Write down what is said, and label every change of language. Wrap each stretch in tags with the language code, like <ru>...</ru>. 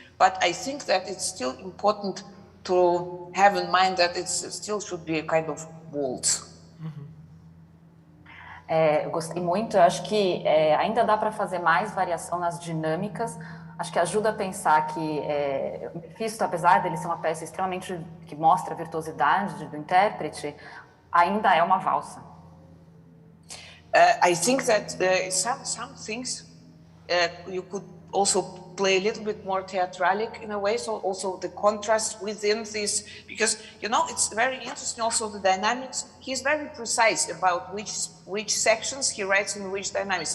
<en>But I think that it's still important to have in mind that it still should be a kind of waltz.</en> <pt>Eu gostei muito, eu acho que ainda dá para fazer mais variação nas dinâmicas, acho que ajuda a pensar que o Mephisto, apesar dele ser uma peça extremamente que mostra a virtuosidade do intérprete, ainda é uma valsa.</pt> <en>I think that some things you could also play a little bit more theatralic in a way, so also the contrast within this, because it's very interesting also the dynamics. He's very precise about which sections he writes in which dynamics.</en>